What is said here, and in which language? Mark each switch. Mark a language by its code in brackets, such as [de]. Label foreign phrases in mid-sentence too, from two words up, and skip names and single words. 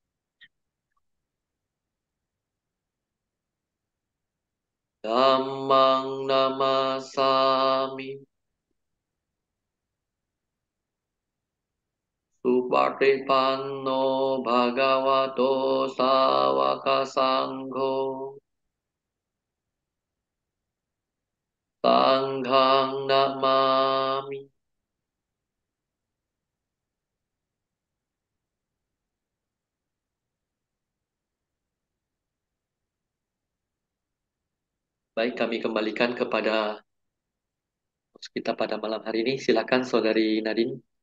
[pi] Dhammang Namasami Supatipanno Bhagavato Sawaka Sangho Sanghang Namami. [id] Baik, kami kembalikan kepada host kita pada malam hari ini. Silakan Saudari Nadine.